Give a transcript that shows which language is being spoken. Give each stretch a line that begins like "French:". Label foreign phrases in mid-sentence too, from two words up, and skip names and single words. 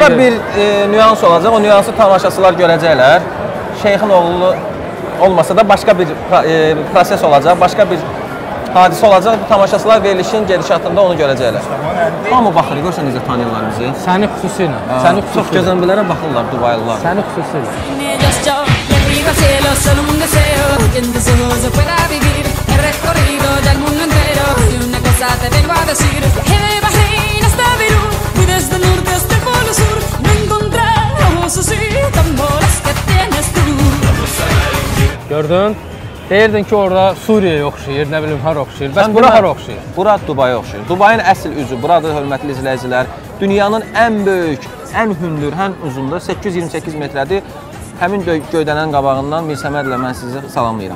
Azerbaijani: orada bir nüans olacaq, o nüansı tamaşaçılar görəcəklər. Şeyxin oğlu olmasa da başqa bir proses olacaq, başqa bir hadisə olacaq. Tamaşaçılar verilişin gedişatında onu görəcəklər. Hamı baxır, görsən necə tanıyırlar bizi. Səni xüsusilə. Çox gözəmbilərə baxırlar Dubaylılar. Səni xüsusilə.
Spanish: Le pido al cielo solo un deseo, que en tus ojos yo pueda vivir. He recorrido ya el mundo entero y una cosa te vengo a decir. De Bahrein hasta Beirut y desde el norte hasta el polo sur, no encontramos así tambores que tienes tú.
Azerbaijani: Gördün? Deyirdin ki, orada Suriyaya oxşayır, nə bilim, hara oxşayır. Bəs bura hara oxşayır? Bura Dubaya oxşayır. Dubayın əsl üzü buradır, hörmətli izləyicilər. Dünyanın ən böyük, ən hündür, ən uzundur, 828 metrədir. Həmin göydənən qabağından Mirsəmədlə mən sizi salamlayıram.